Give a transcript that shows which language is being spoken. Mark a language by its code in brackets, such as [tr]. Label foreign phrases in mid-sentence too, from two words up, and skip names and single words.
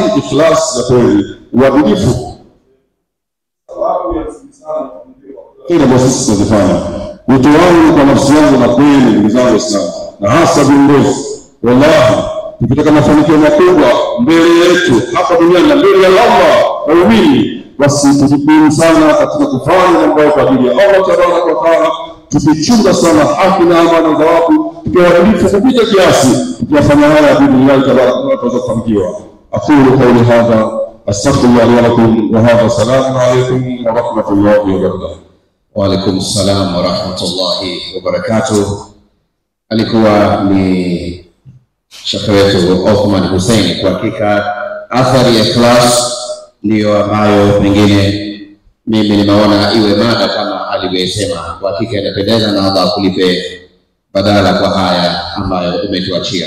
[sw] Ikhlas ya kweli, uadilifu. Kile basi tunafanya wito wangu kwa nafsi yangu na kweli ndugu zangu Waislamu na hasa viongozi, wallahi tukitaka mafanikio makubwa mbele yetu hapa duniani na mbele ya Allah waumini, basi tujipinde sana katika kufanya mambo kwa ajili ya Allah [ar] تبارك وتعالى, [sw] tukichunga sana haki na amana za watu, tukiwaadilifu kupita kiasi, tukifanya haya [ar] بالله تبارك وتعالى [sw] tutafanikiwa. [ar] أقول قولي هذا أستغفر الله لي ولكم وهذا السلام عليكم ورحمة الله وبركاته. وعليكم السلام ورحمة الله وبركاته. [sw] Alikuwa ni shekhe wetu Othman Hussein. Kwa hakika athari ya ikhlas ndiyo ambayo pengine mimi nimeona iwe mada kama alivyosema. Kwa hakika inapendeza na Allah kulipe badala kwa haya ambayo umetuachia.